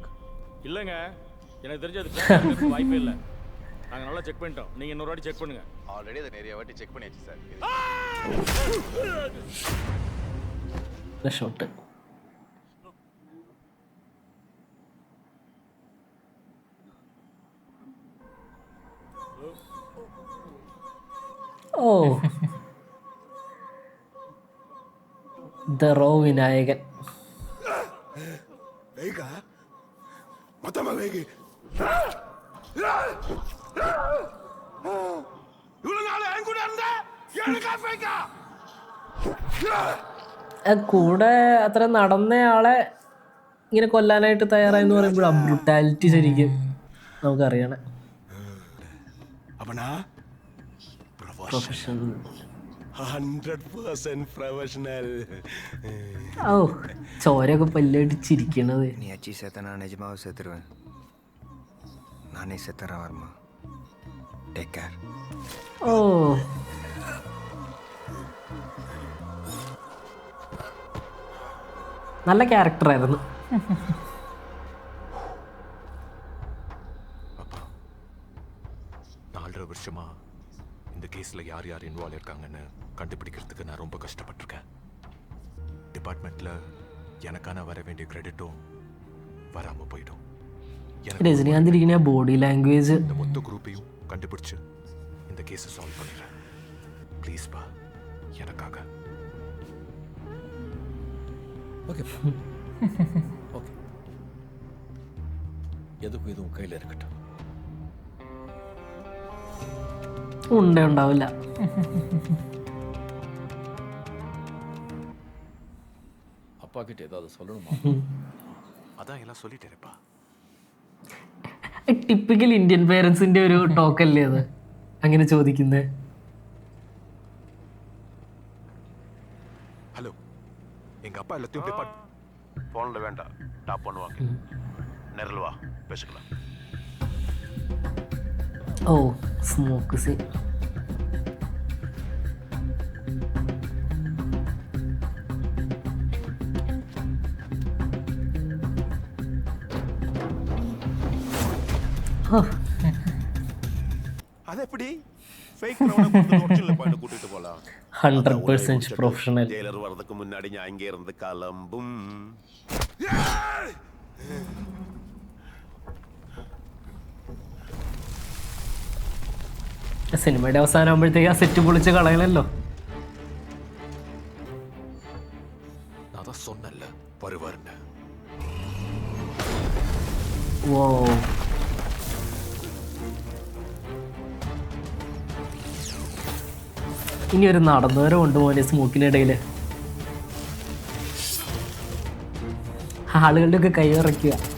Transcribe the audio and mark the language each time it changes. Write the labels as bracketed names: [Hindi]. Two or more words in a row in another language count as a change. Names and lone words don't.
[Tamil] இல்லைங்க, எனக்கு தெரிஞ்சது வாய்ப்பே இல்லை. நாங்கள் நல்லா செக் பண்ணிட்டோம். நீங்கள் இன்னொரு வாட்டி செக் பண்ணுங்கள். ஆல்ரெடி அதை நிறைய வாட்டி செக் பண்ணியாச்சு சார். [Malayalam] ഷോട്ട്. ഓ, [English] the raw [Malayalam] വിനായകൻ. [Tamil] வேகா மொத்தமா வேகு. இவ்வளவு நாள் என் கூட இருந்த எனக்கா வேகா. [Malayalam] കൂടെ അത്ര നടന്നയാളെ ഇങ്ങനെ കൊല്ലാനായിട്ട് തയ്യാറായെന്ന് പറയുമ്പോൾ ബ്രുട്ടാലിറ്റി ശരിക്കും നമുക്കറിയണം. [Tamil] அப்பனா [Malayalam] പ്രൊഫഷണൽ. [Tamil] 100% ப்ரொஃபஷனல். [Malayalam] ഓ, ചോരയൊക്കെ പല്ലടിച്ചിരിക്കണത്. [Tamil] நீ அச்சி செத்த நான் நிஜமாவே செத்துருவேன். நானே செத்துறேன் வர்மா. [English] take care. [Malayalam] ഓ, നല്ല ക്യാരക്ടറായിരുന്നു. [Tamil] அப்பா, 4.5 வருஷமா இந்த கேஸில் யார் யார் இன்வால்வ் இருக்காங்கன்னு கண்டுபிடிக்கிறதுக்கு நான் ரொம்ப கஷ்டப்பட்டிருக்கேன். டிபார்ட்மெண்ட்டில் எனக்கான வர வேண்டிய கிரெடிட்டும் வராமல் போயிடும். [Malayalam] രജനീകാന്ത് ഇരിക്കുന്ന [English] body language. [Tamil] இந்த மொத்த குரூப்பையும் கண்டுபிடிச்சு இந்த கேஸை சால்வ் பண்ணிடுறேன். ப்ளீஸ்ப்பா, எனக்காக. ஓகே ஓகே, எதுக்கும் இதுவும் கையில் இருக்கட்டும். [Malayalam] ഉണ്ടാവില്ല. [Tamil] அப்பா கிட்ட ஏதாவது சொல்லணுமா? அதான் எல்லாம் சொல்லிட்டேனேப்பா. [English] typical Indian parents [Malayalam] ഒരു ടോക്കല്ലേ അത്, അങ്ങനെ ചോദിക്കുന്നത്. [Tamil] ஹலோ, எங்கள் அப்பா எல்லாத்தையும் டிபார்ட் ஃபோனில் வேண்டாம், டாப் பண்ணுவாங்க. நேரில் வா, பேசிக்கலாம். [Malayalam] ഓ, [English] smoke scene. [Tamil] அது எப்படி [English] fake ground [Tamil] கொண்டு [English] original point [Tamil] கூட்டிட்டு போலாம். [Malayalam] 100% പ്രൊഫഷണൽ. [Tamil] ஜெயிலர் வரதுக்கு முன்னாடி நான் இங்கே இருந்து கிளம்பும். [Malayalam] സിനിമയുടെ അവസാനം ആകുമ്പോഴത്തേക്ക് ആ സെറ്റ് പൊളിച്ച് കളയണല്ലോ. [Tamil] நான் தான் சொன்னேன்ல வருவாருன்னு. [Malayalam] ഓ, ഇനി ഒരു നടന്നവരെ കൊണ്ട് പോകാൻ സ്മോക്കിനിടയിൽ ആളുകളുടെ ഒക്കെ കൈ ഇറക്കുക.